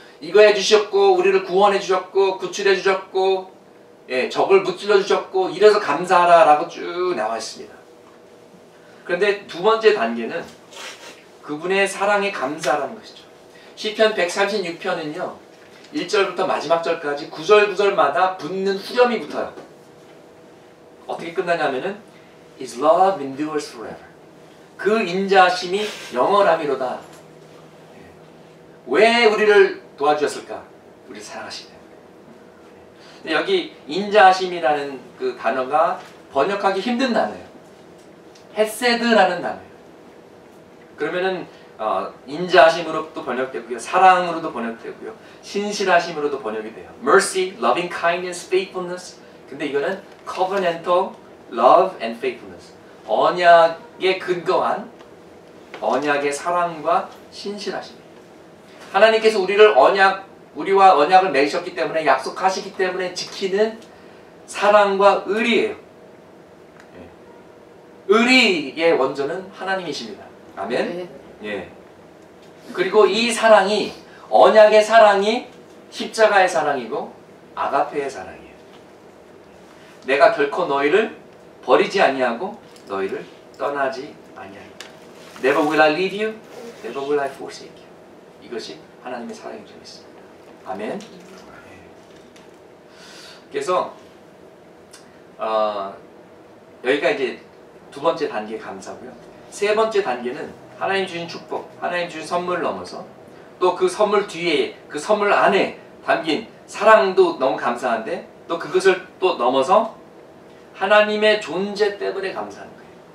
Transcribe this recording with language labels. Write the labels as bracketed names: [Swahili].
[Korean] 이거 해주셨고 우리를 구원해 주셨고 구출해 주셨고 적을 무찔러 주셨고 이래서 감사하라 라고 쭉 나와 있습니다. 그런데 두 번째 단계는 그분의 사랑에 감사하라는 것이죠. 시편 136편은요 1절부터 마지막 절까지 9절 9절마다 붙는 후렴이 붙어요. 어떻게 끝나냐면은 [English] His love endures forever. [Korean] 그 인자하심이 영원함이로다. 왜 우리를 도와주셨을까? 우리를 사랑하시기 때문에. 여기 인자하심이라는 그 단어가 번역하기 힘든 단어예요. 헤세드라는 단어예요. 그러면은 인자하심으로도 번역되고요, 사랑으로도 번역되고요, 신실하심으로도 번역이 돼요. [English] Mercy, loving kindness, faithfulness. [Korean] 근데 이거는 [English] covenantal love and faithfulness. [Korean] 언약에 근거한 언약의 사랑과 신실하심입니다. 하나님께서 우리와 언약을 맺으셨기 때문에 약속하시기 때문에 지키는 사랑과 의리예요. 의리의 원조는 하나님이십니다. 아멘. 예. 그리고 이 사랑이 언약의 사랑이 십자가의 사랑이고 아가페의 사랑이에요. 내가 결코 너희를 버리지 아니하고 너희를 떠나지 아니하리라. [English] Never will I leave you, never will I forsake you. [Korean] 이것이 하나님의 사랑인 줄 믿습니다. 아멘. 그래서 여기가 이제 두 번째 단계 감사고요. 세 번째 단계는 하나님 주신 축복, 하나님 주신 선물을 넘어서 또 그 선물 뒤에, 그 선물 안에 담긴 사랑도 너무 감사한데 또 그것을 또 넘어서 하나님의 존재 때문에 감사하는 거예요.